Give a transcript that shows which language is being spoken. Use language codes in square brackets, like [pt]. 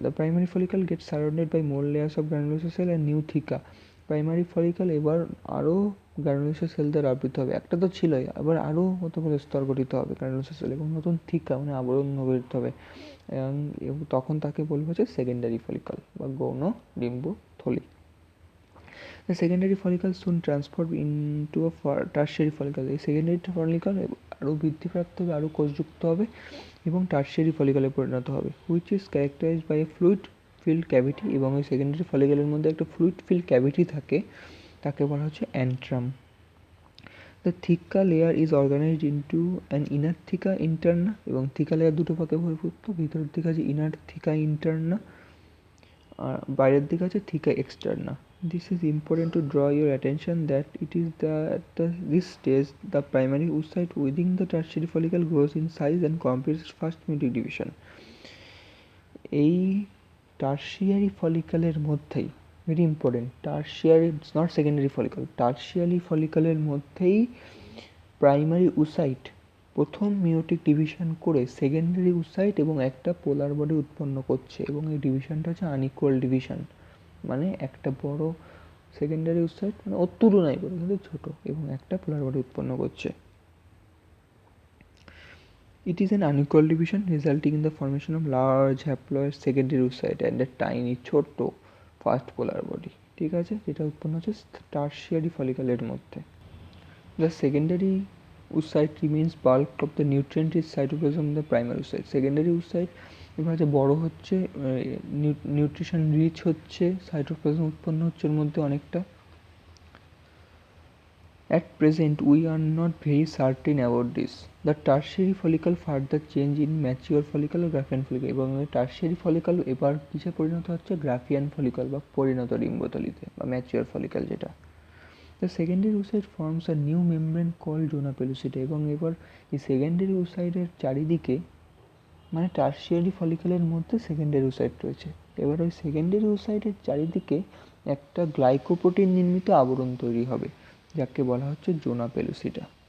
[en] The primary follicle get surrounded by more layers of granulosa cell and new theca. [bn] Primary follicle এবার আরও granulosa sell দ্বারা আবৃত হবে, একটা তো ছিলই, আবার আরও কতগুলো স্তর গঠিত হবে গ্রানুলোসা সেল, এবং নতুন থিকা মানে আবরণ গঠিত হবে, এবং তখন তাকে বলবো হচ্ছে সেকেন্ডারি ফলিকল বা গৌণ ডিম্ব থলি। [en] The secondary follicle soon transformed into a tertiary follicle. [bn] এই সেকেন্ডারি ফলিকল আরও বৃদ্ধিপ্রাপ্ত হবে, আরও কোষযুক্ত হবে এবং টার্সিয়ারি ফলিকলে পরিণত হবে, [en] Which is characterised by a fluid filled cavity. [bn] এবং এই সেকেন্ডারি ফলিকলের মধ্যে একটা ফ্লুইড ফিল্ড ক্যাভিটি থাকে, তাকে বলা হচ্ছে antrum. [en] the theca layer is organised into an inner theca interna, [bn] এবং থিকা লেয়ার দুটো ভাগে বিভক্ত, ভিতরের দিকে আছে ইনার থিকা ইন্টারনা আর বাইরের দিকে আছে থিকা externa. [en] This is important to draw your attention that it is this stage the primary oocyte within the tertiary follicle grows in size and completes its first meiotic division. [bn] এই টার্সিয়ারি ফলিকলের মধ্যেই, very important, tertiary not secondary follicle, tertiary ফলিকলের মধ্যেই primary oocyte প্রথম মিওটিক division করে secondary oocyte এবং একটা পোলার body উৎপন্ন করছে, এবং এই ডিভিশনটা হচ্ছে আনইকুয়াল ডিভিশন, মানে একটা বড় সেকেন্ডারি ওসাইট মানে ওর তুলনায় বড় কিন্তু ছোট, এবং একটা পোলার বডি উৎপন্ন করছে। [en] It is an unequal division resulting in the formation of large haploid secondary oocyte and a tiny [bn] ছোট ফার্স্ট পোলার বডি, ঠিক আছে, যেটা উৎপন্ন হচ্ছে টার্সিয়ারি ফলিকলের মধ্যে। [en] The secondary oocyte remains bulk of the nutrient rich cytoplasm of the primary oocyte. [bn] Secondary oocyte এবার হচ্ছে বড় হচ্ছে, নিউট্রিশন রিচ হচ্ছে, সাইটোপ্লাজম উৎপন্ন হচ্ছে এর মধ্যে অনেকটা। [en] At present we are not very certain about this. The tertiary follicle further change in mature follicle or Graafian follicle, [bn] এবং টার্সিয়ারি ফলিকল এবার কিসে পরিণত হচ্ছে, গ্রাফিয়ান ফলিকল বা পরিণত ডিম্বতলিতে বা ম্যাচিওর ফলিকল যেটা। [en] The secondary oocyte forms a new membrane called zona pellucida, [bn] এবং এবার এই সেকেন্ডারি ওসাইটের চারিদিকে, মানে টার্সিয়ারি ফলিকলের মধ্যে সেকেন্ডারি ওসাইট রয়েছে, এবার ওই সেকেন্ডারি ওসাইটের চারিদিকে একটা গ্লাইকোপ্রোটিন নির্মিত আবরণ তৈরি হবে, যাকে বলা হচ্ছে জোনা পেলুসিডা।